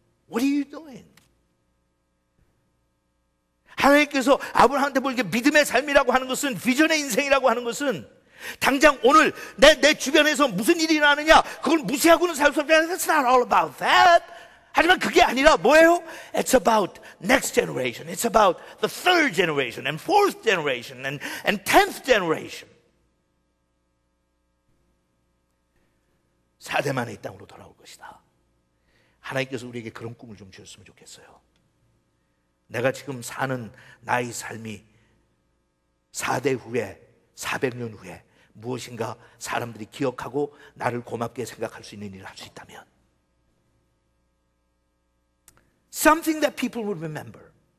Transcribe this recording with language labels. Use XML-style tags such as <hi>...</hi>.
<en>What are you doing?</en> <ko>하나님께서 아브라함한테 보이게 믿음의 삶이라고 하는 것은, 비전의 인생이라고 하는 것은 당장 오늘 내 주변에서 무슨 일이 일어나느냐 그걸 무시하고는 살 수 없잖아요.</ko> <en>It's not all about that.</en> <ko>하지만 그게 아니라 뭐예요?</ko> <en>It's about next generation. It's about the third generation and fourth generation and 10th generation.</en> <ko>4대 만에 이 땅으로 돌아올 것이다. 하나님께서 우리에게 그런 꿈을 좀 주셨으면 좋겠어요. 내가 지금 사는 나의 삶이 4대 후에 400년 후에 무엇인가 사람들이 기억하고 나를 고맙게 생각할 수 있는 일을 할 수 있다면,</ko> <en>something that people will remember.</en>